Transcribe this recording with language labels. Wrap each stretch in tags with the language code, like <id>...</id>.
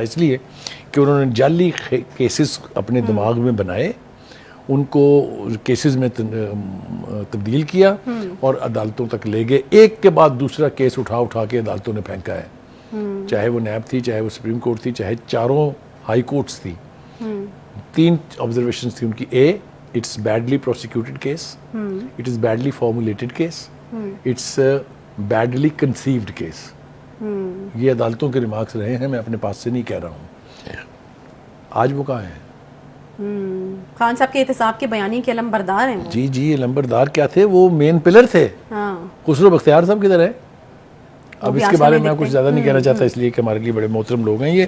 <ur>اس لیے کہ انہوں نے جعلی کیسز اپنے دماغ میں بنائے، ان کو کیسز میں تبدیل کیا اور عدالتوں تک لے گئے. ایک کے بعد دوسرا کیس اٹھا کے عدالتوں نے پھینکا ہے. چاہے وہ نیب تھی، چاہے وہ سپریم کورٹ تھی، چاہے چاروں ہائی کورٹس تھی. 3 آبزرویشنز تھی ان کی.</ur> <en>A, it's badly prosecuted case, it is badly formulated case, it's badly conceived case.</en> <ur>یہ عدالتوں کے ریمارکس رہے ہیں، میں اپنے پاس سے نہیں کہہ رہا ہوں. آج وہ کہاں ہیں؟ خان صاحب کے احتساب کے بیانی کے علمبردار ہیں. جی علمبردار کیا تھے؟ وہ مین پلر تھے. خسرو بختیار صاحب کدھر ہے؟ اب اس کے بارے میں کچھ زیادہ نہیں کہنا چاہتا اس لیے کہ ہمارے لیے بڑے محترم لوگ ہیں یہ.</ur>